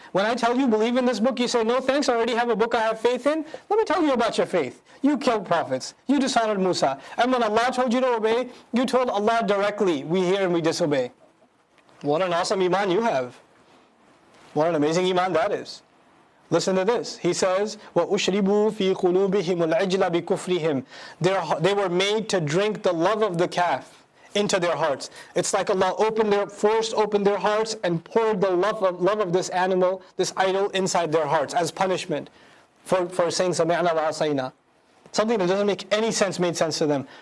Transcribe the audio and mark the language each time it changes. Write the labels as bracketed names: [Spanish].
[English] When I tell you believe in this book, you say, no thanks, I already have a book I have faith in. Let me tell you about your faith. You killed prophets. You dishonored Musa. And when Allah told you to obey, you told Allah directly, we hear and we disobey. What an awesome iman you have. What an amazing iman that is. Listen to this. He says, [Arabic] وَأُشْرِبُوا فِي قُلُوبِهِمُ الْعِجْلَ بِكُفْرِهِمْ. [English] They were made to drink the love of the calf into their hearts. It's like Allah forced open their hearts and poured the love of this animal, this idol, inside their hearts as punishment for saying [Arabic] سَمِعْنَا وَعَصَيْنَا. [English] Something that doesn't make any sense made sense to them.